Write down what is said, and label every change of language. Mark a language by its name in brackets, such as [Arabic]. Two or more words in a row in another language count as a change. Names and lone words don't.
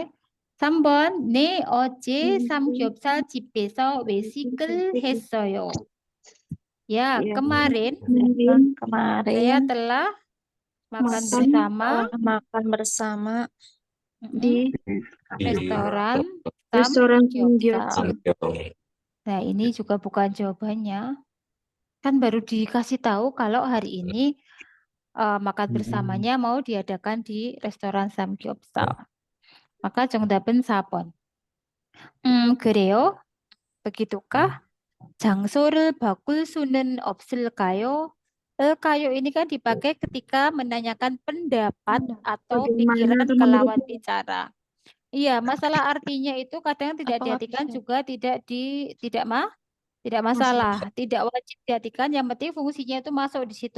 [Korean] 3번, 네, 어제 삼겹살 집에서 외식을 했어요. [Indonesian] Ya, kemarin saya telah makan bersama di restoran Samgyeopsal. Nah, ini juga bukan jawabannya. Kan baru dikasih tahu kalau hari ini makan bersamanya mau diadakan di restoran Samgyeopsal. [Korean] Maka 정답은 4번. 그래요? [Indonesian] Begitukah? [Korean] 장소를 바꿀 수는 없을까요? [Indonesian] Kayo ini kan dipakai ketika menanyakan pendapat atau pikiran ke lawan bicara. Iya, masalah artinya itu kadang tidak diartikan juga tidak masalah, tidak wajib diartikan, yang penting fungsinya itu masuk di situ.